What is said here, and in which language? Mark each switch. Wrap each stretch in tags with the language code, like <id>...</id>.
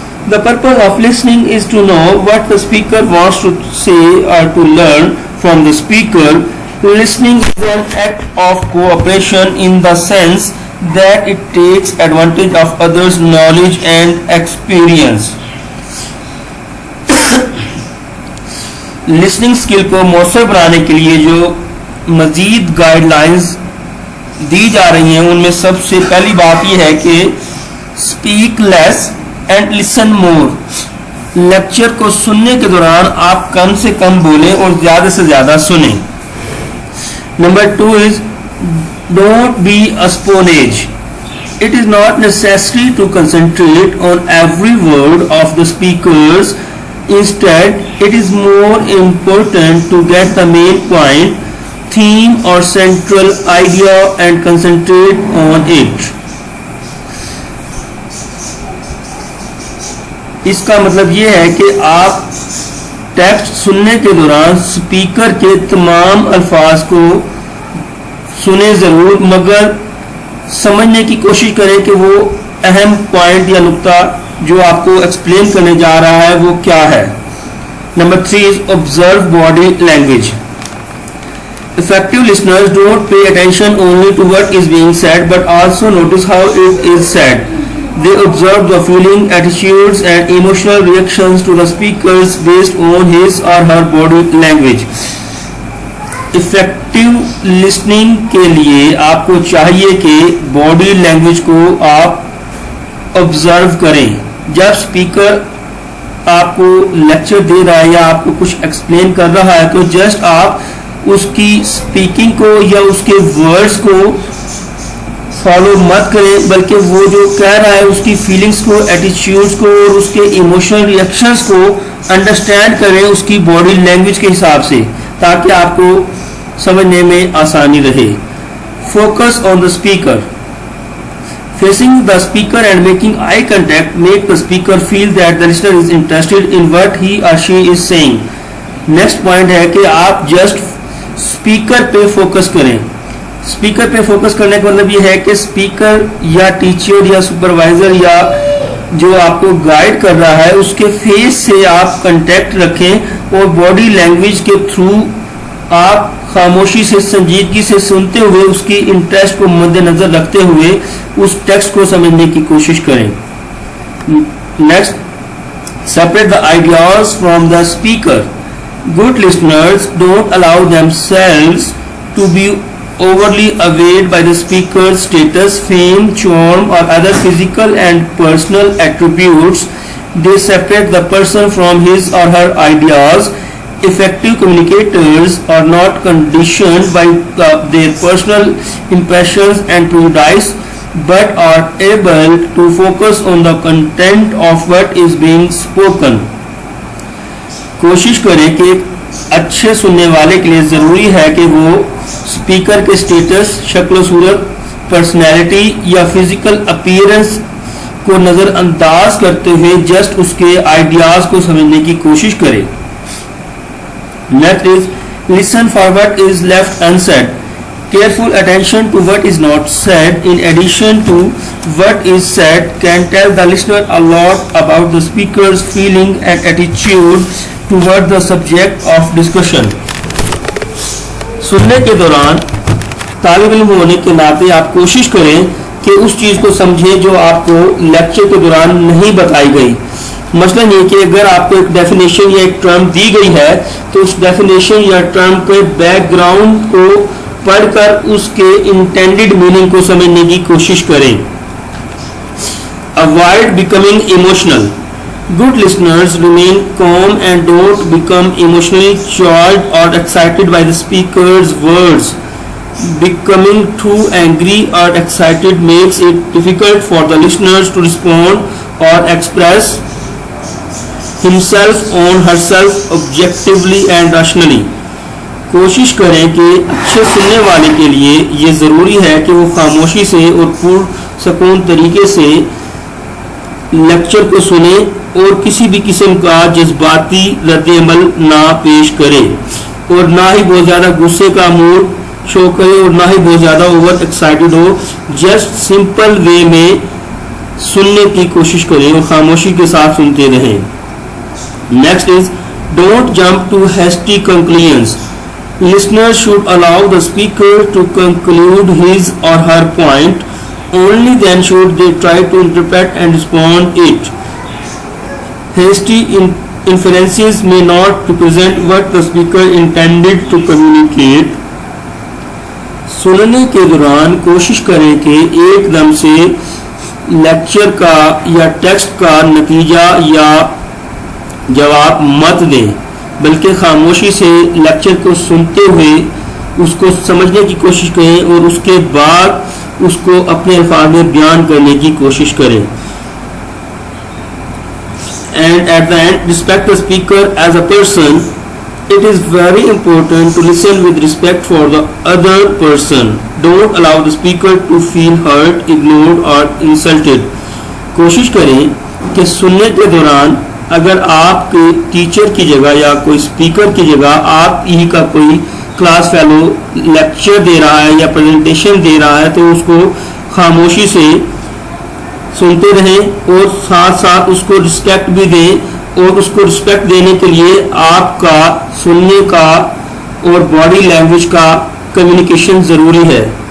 <en>The purpose of listening is to know what the speaker wants to say or to learn from the speaker. Listening is an act of cooperation in the sense that it takes advantage of others' knowledge and experience.</en> <ur>Listening skill کو مؤثر بنانے کے لیے جو مزید guide lines دی جا رہی ہیں ان میں سب سے پہلی بات یہ ہے کہ</ur> <en>Speak less and listen more.</en> <ur>Lecture کو سننے کے دوران آپ کم سے کم بولیں اور زیادہ سے زیادہ سنیں۔ Number 2</ur> <en>Is don't be a sponge. It is not necessary to concentrate on every word of the speakers. Instead, it is more important to get the main point, theme or central idea and concentrate on it.</en> <ur>اس کا مطلب یہ ہے کہ آپ text سننے کے دوران speaker کے تمام الفاظ کو سنیں ضرور، مگر سمجھنے کی کوشش کریں کہ وہ اہم پوائنٹ یا نقطہ جو آپ کو ایکسپلین کرنے جا رہا ہے وہ کیا ہے۔ Number 3</ur> <en>is observe body language. Effective listeners don't pay attention only to what is being said but also notice how it is said. They observe the feeling, attitudes and emotional reactions to the speakers based on his or her body language.</en> <ur>Effective listening کے لیے آپ کو چاہیے کہ body language کو آپ observe کریں۔ جب اسپیکر آپ کو لیکچر دے رہا ہے یا آپ کو کچھ ایکسپلین کر رہا ہے تو جسٹ آپ اس کی اسپیکنگ کو یا اس کے ورڈز کو فالو مت کریں، بلکہ وہ جو کہہ رہا ہے اس کی فیلنگس کو، ایٹیٹیوڈس کو اور اس کے ایموشنل ریئیکشنز کو انڈرسٹینڈ کریں اس کی باڈی لینگویج کے حساب سے، تاکہ آپ کو سمجھنے میں آسانی رہے۔</ur> <en>Focus on the speaker. Facing the speaker and making eye contact make the speaker feel that the listener is interested in what he or she is saying. Next point</en> <ur>ہے کہ آپ جسٹ اسپیکر پہ focus کریں۔ Speaker پہ focus کرنے کا مطلب یہ ہے کہ اسپیکر یا ٹیچر یا سپروائزر یا جو آپ کو گائیڈ کر رہا ہے اس کے فیس سے آپ کنٹیکٹ رکھیں اور باڈی لینگویج کے تھرو آپ خاموشی سے، سنجیدگی سے سنتے ہوئے اس کی انٹرسٹ کو مد نظر رکھتے ہوئے اس ٹیکسٹ کو سمجھنے کی کوشش کریں۔ Next,</ur> <en>separate the ideas from the speaker. Good listeners don't allow themselves to be overly awed by the speaker's status, fame, charm or other physical and personal attributes. They separate the person from his or her ideas Effective communicators are not conditioned by their personal impressions and prejudice, but are able to focus on the content of what is being spoken.</en> <ur>کوشش کریں کہ اچھے سننے والے کے لیے ضروری ہے کہ وہ اسپیکر کے اسٹیٹس، شکل و صورت، پرسنالٹی یا فزیکل اپیئرنس کو نظر انداز کرتے ہوئے جسٹ اس کے آئیڈیاز کو سمجھنے کی کوشش کرے.</ur> <en>Next is listen for what is left unsaid. Careful attention to what is not said in addition to what is said can tell the listener a lot about the speaker's feeling and attitude toward the subject of discussion.</en> <ur>سننے کے دوران طالب علم ہونے کے ناطے آپ کوشش کریں کہ اس چیز کو سمجھیں جو آپ کو لیکچر کے دوران نہیں بتائی گئی. مثلا یہ کہ اگر آپ کو ایک ڈیفینیشن یا ایک ٹرم دی گئی ہے تو اس ڈیفینیشن یا ٹرم کے بیک گراؤنڈ کو پڑھ کر اس کے انٹینڈڈ میننگ کو سمجھنے کی کوشش کریں.</ur> <en>Avoid becoming emotional. Good listeners remain calm and don't become emotionally charged or excited by the speaker's words. Becoming too angry or excited makes it difficult for the listeners to respond or express himself or herself objectively and rationally.</en> <ur>کوشش کریں کہ اچھے سننے والے کے لیے یہ ضروری ہے کہ وہ خاموشی سے اور پرسکون طریقے سے لیکچر کو سنیں اور کسی بھی قسم کا جذباتی رد عمل نہ پیش کرے اور نہ ہی بہت زیادہ غصے کا موڈ شو کرے اور نہ ہی بہت زیادہ اوور ایکسائٹڈ ہو. جسٹ سمپل وے میں سننے کی کوشش کریں اور خاموشی کے ساتھ سنتے رہیں.</ur> <en>Next is don't jump to hasty conclusions. Listeners should allow the speaker to conclude his or her point. Only then should they try to interpret and respond it. Hasty inferences may not represent what the speaker intended to communicate.</en> <ur>سننے کے دوران کوشش کریں کہ ایک دم سے lecture کا یا ٹیکسٹ کا نتیجہ یا جواب مت دیں، بلکہ خاموشی سے لیکچر کو سنتے ہوئے اس کو سمجھنے کی کوشش کریں اور اس کے بعد اس کو اپنے الفاظ میں بیان کرنے کی کوشش کریں.</ur> <en>And at the end, respect the speaker as a person. It is very important to listen with respect for the other person. Don't allow the speaker to feel hurt, ignored or insulted.</en> <ur>کوشش کریں کہ سننے کے دوران اگر آپ کے teacher کی جگہ یا کوئی اسپیکر کی جگہ آپ ہی کا کوئی کلاس فیلو لیکچر دے رہا ہے یا پریزنٹیشن دے رہا ہے تو اس کو خاموشی سے سنتے رہیں اور ساتھ ساتھ اس کو رسپیکٹ بھی دیں اور اس کو رسپیکٹ دینے کے لیے آپ کا سننے کا اور باڈی لینگویج کا کمیونیکیشن ضروری ہے.</ur>